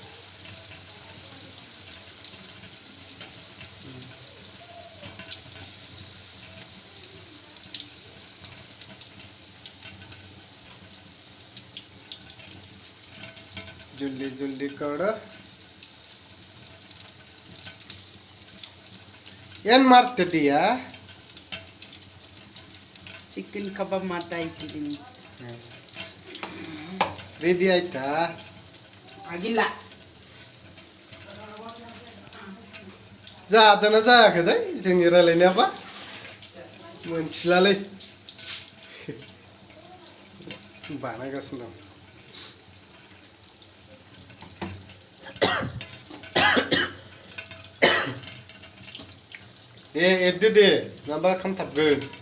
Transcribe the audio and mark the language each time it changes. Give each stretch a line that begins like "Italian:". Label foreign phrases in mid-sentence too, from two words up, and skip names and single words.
Hindi: जल्दी जल्दी कर
Kannada: ಏನ್ ಮಾಡ್ತಿದ್ದೀಯಾ
English: chicken kebab
Kannada: ಮಾಡ್ತಾ ಇದ್ದೀನಿ ರೆಡಿ ಆಯ್ತಾ ಆಗಿಲ್ಲ
Bodo: जादोंना जायाखै जोंनि रायलायनायाबा मोनथिलालै बानायगासिनो दं दे एरदो दे नङाबा खामथाबगोन